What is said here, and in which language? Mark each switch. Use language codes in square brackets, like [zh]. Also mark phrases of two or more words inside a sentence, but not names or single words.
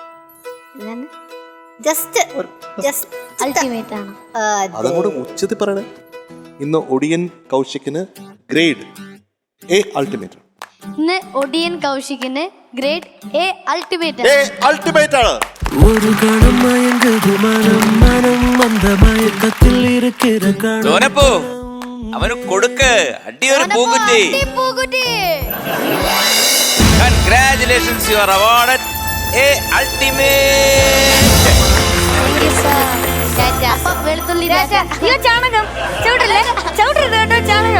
[ml] അതങ്ങോട്ട് ഉച്ചത്തിൽ പറയണേ. ഇന്ന് ഒടിയൻ കൗശിക്കിന് [en] grade A ultimate. [ml] ഇന്ന് ഒടിയൻ കൗശിക്കിന് [en] grade A ultimate. [ml] അൾട്ടിമേറ്റ് ആണ്. [ta] ஒரு கணம் மயங்குது மனம் மனம் வந்த மயக்கத்தில் இருக்கிற [ml] ഡോനപ്പോ അവന് കൊടുക്ക് അടിയൊരു പൂക്കുറ്റി. [en] congratulations, you are awarded a ultimate. [ml] ചാണകം ചാണകം.